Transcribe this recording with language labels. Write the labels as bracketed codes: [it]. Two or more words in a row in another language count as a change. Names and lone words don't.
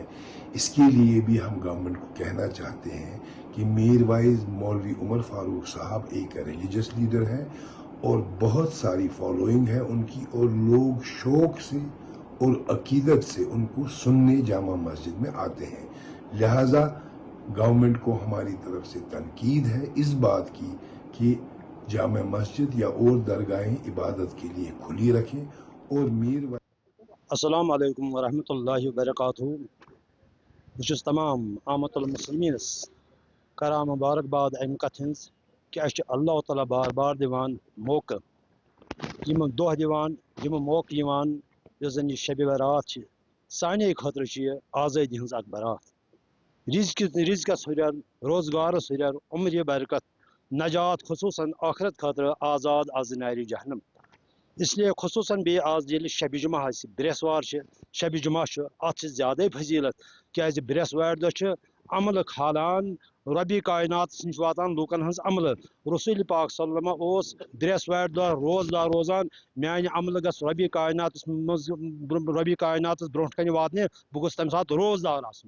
[ur] اس کے لیے بھی ہم گورنمنٹ کو کہنا چاہتے ہیں کہ میرواعظ مولوی عمر فاروق صاحب ایک ریلیجیس لیڈر ہیں اور بہت ساری فالوئنگ ہے ان کی، اور لوگ شوق سے اور عقیدت سے ان کو سننے جامع مسجد میں آتے ہیں. لہٰذا گورنمنٹ کو ہماری طرف سے تنقید ہے اس بات کی کہ جامع مسجد یا اور درگاہیں عبادت کے لیے کھلی رکھیں. और [ar] السلام عليكم ورحمة الله وبركاته. [ks] बस तमाम आमतुल मुस्लिमीनस करा मुबारकबाद अमि कथ हज कि अल्लाह ताला बार बार दिवान मौका, यम दोह दिवान, यम मौका दिवान, यह जन शब बारात साने खतर आज़ादी हज अक बारात, रिज़्क़स हुरर, रोजगारस हुरर, उम्र बरकत, नजात खुसूसन आखरत खतर आज़ाद आज नारि जहन्नम। इसलिए खुसूसन बे आज ये शब जुमा ब्रेसवार शब जुमा अत ज्यादा फजीलत, क्या ब्रेसवार दह अमल खालान रबी कायनात वातान लूकन हज अमल। रसूल पाक [ar] صلى الله عليه وسلم [ks] ब्रेसवार दह रोजदार रोजान मान अमल गस रबी कायनात ब्रोह कन वातने, बह गोस तम सात रोजदार आसन।